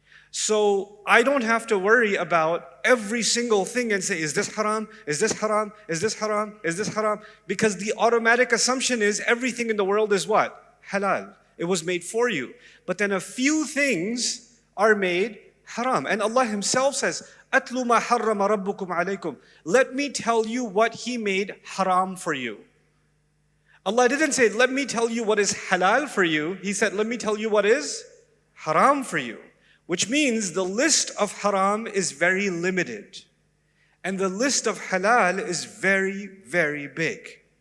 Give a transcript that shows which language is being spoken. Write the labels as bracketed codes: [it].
[en] So I don't have to worry about every single thing and say, is this haram? Is this haram? Is this haram? Is this haram? Because the automatic assumption is everything in the world is what? Halal. It was made for you. But then a few things are made haram. And Allah Himself says, [ar] أَتْلُ مَا حَرَّمَ رَبُّكُمْ عَلَيْكُمْ. [en] Let me tell you what He made haram for you. Allah didn't say, let me tell you what is halal for you. He said, let me tell you what is haram for you. Which means the list of haram is very limited. And the list of halal is very, very big.